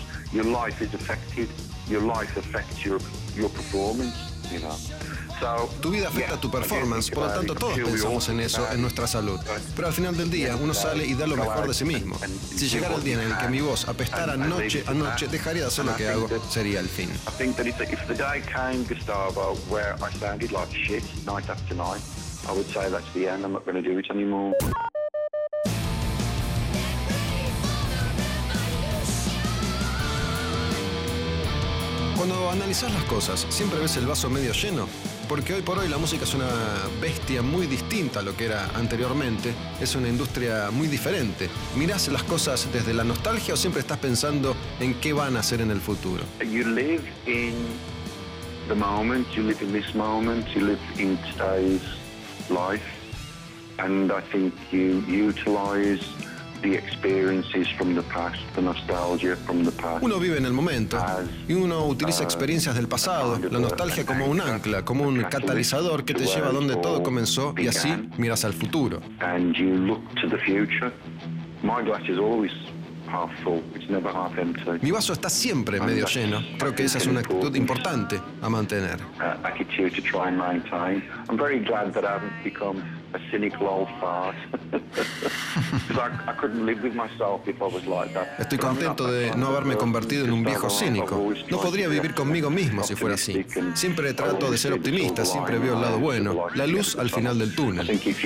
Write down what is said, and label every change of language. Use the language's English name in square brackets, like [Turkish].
[English] Your life is affected, your life affects your performance, you know. [Spanish] Tu vida afecta a tu performance, por lo tanto todos pensamos en eso, en nuestra salud. Pero al final del día, uno sale y da lo mejor de sí mismo. Si llegara el día en el que mi voz apestara noche a noche, dejaría de hacer lo que hago, sería el fin. [English] I think that if the day came, Gustavo, where I sounded like shit night after night, I would say that's the end, I'm not going to do it anymore. [Spanish] Cuando analizas las cosas, ¿siempre ves el vaso medio lleno? Porque hoy por hoy la música es una bestia muy distinta a lo que era anteriormente. Es una industria muy diferente. ¿Mirás las cosas desde la nostalgia o siempre estás pensando en qué van a hacer en el futuro? [English] You live in the moment, you live in this moment, you live in today's life. And I think you utilize the experiences from the past, the nostalgia from the past. [Spanish] Uno vive en el momento y uno utiliza experiencias del pasado, la nostalgia como un ancla, como un catalizador que te lleva a donde todo comenzó y así miras al futuro. [English] And you look to the future. My glass is always half full. It's never half empty. [Spanish] Mi vaso está siempre medio lleno. Creo que esa es una actitud importante a mantener. [English] I'm very glad that I've become a cynical old fart. I couldn't live with myself if I was like that. [Spanish] Estoy contento de no haberme convertido en un viejo cínico. No podría vivir conmigo mismo si fuera así. Siempre trato de ser optimista, siempre veo el lado bueno, la luz al final del túnel.